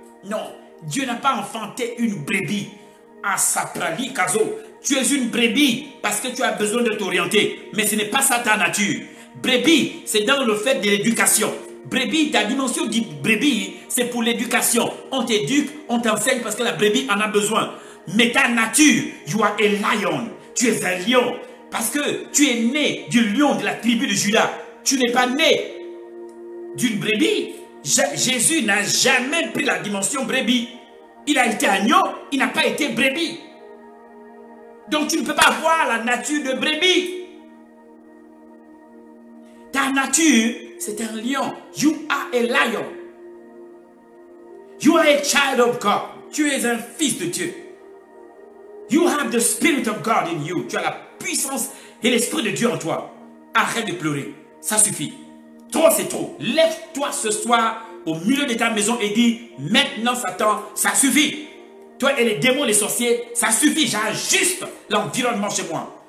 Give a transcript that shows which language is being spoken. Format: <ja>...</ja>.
<fr>Non, Dieu n'a pas enfanté une brebis. Asaprali kazo. Tu es une brebis parce que tu as besoin de t'orienter. Mais ce n'est pas ça ta nature. Brebis, c'est dans le fait de l'éducation. Brebis, ta dimension de brebis, c'est pour l'éducation. On t'éduque, on t'enseigne parce que la brebis en a besoin. Mais ta nature,</fr> <en>you are a lion.</en> <fr>Tu es un lion. Parce que tu es né du lion de la tribu de Judas. Tu n'es pas né d'une brebis. Jésus n'a jamais pris la dimension brebis. Il a été agneau, il n'a pas été brebis. Donc tu ne peux pas avoir la nature de brebis. Ta nature, c'est un lion.</fr> <en>You are a lion. You are a child of God.</en> <fr>Tu es un fils de Dieu.</fr> <en>You have the spirit of God in you.</en> <fr>Tu as la puissance et l'esprit de Dieu en toi. Arrête de pleurer. Ça suffit. Trop, c'est trop. Lève-toi ce soir au milieu de ta maison et dis, maintenant Satan, ça suffit. Toi et les démons, les sorciers, ça suffit. J'ajuste l'environnement chez moi.</fr>